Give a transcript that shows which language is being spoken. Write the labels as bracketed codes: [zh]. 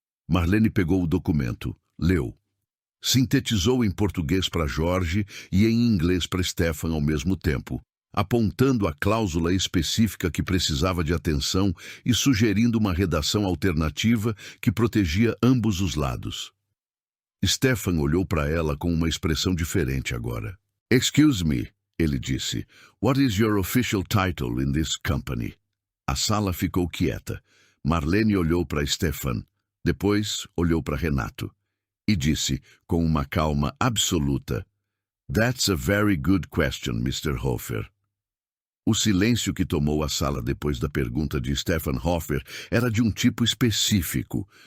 [pt] Marlene pegou o documento, leu. Sintetizou em português para Jorge e em inglês para Stefan ao mesmo tempo, apontando a cláusula específica que precisava de atenção e sugerindo uma redação alternativa que protegia ambos os lados. Stefan olhou para ela com uma expressão diferente agora. [en] Excuse me, [pt] ele disse. [en] What is your official title in this company? [pt] A sala ficou quieta. Marlene olhou para Stefan, depois olhou para Renato e disse com uma calma absoluta, [en] That's a very good question, Mr. Hofer. [pt] O silêncio que tomou a sala depois da pergunta de Stefan Hofer era de um tipo específico.